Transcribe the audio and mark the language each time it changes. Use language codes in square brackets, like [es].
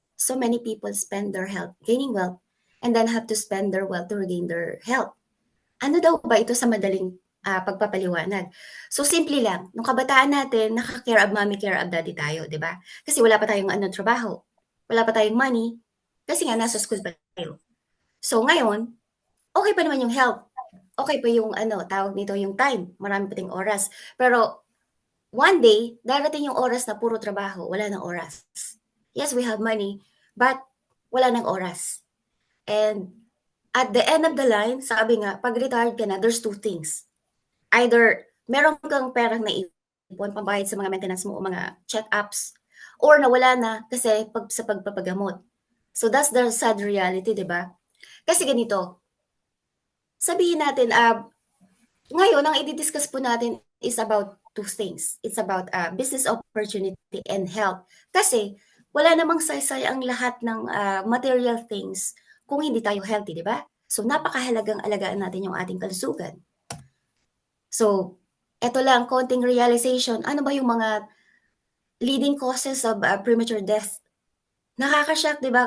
[en] So many people spend their health gaining wealth and then have to spend their wealth to regain their health. [tl] Ano daw ba ito sa madaling pagpapaliwanag? So simple lang, nung kabataan natin, naka- [en] care of mommy, care of daddy [tl] tayo, di ba? Kasi wala pa tayong trabaho, wala pa tayong money, kasi nga nasa school pa tayo. So ngayon, okay pa naman yung health, okay pa yung tawag nito, yung time, marami pa tayong oras. Pero one day, darating yung oras na puro trabaho, wala ng oras. [en] Yes, we have money, but [tl] wala ng oras. [en] And at the end of the line, [tl] sabi nga, pag retired ka na, [en] there's two things. [tl] Either meron kang perang naipon, pambayad sa mga maintenance mo o mga check-ups, or nawala na kasi sa pagpapagamot. [en] So that's the sad reality, [tl] di ba? Kasi ganito, sabihin natin, ngayon, ang i-discuss po natin is about two things. [en] It's about business opportunity and health. [tl] Kasi wala namang saysay ang lahat ng material things kung hindi tayo healthy, di ba? So napakahalagang alagaan natin yung ating kalusugan. So, eto lang, konting realization. Ano ba yung mga [en] leading causes of premature death? [tl] Nakaka-shock, di ba?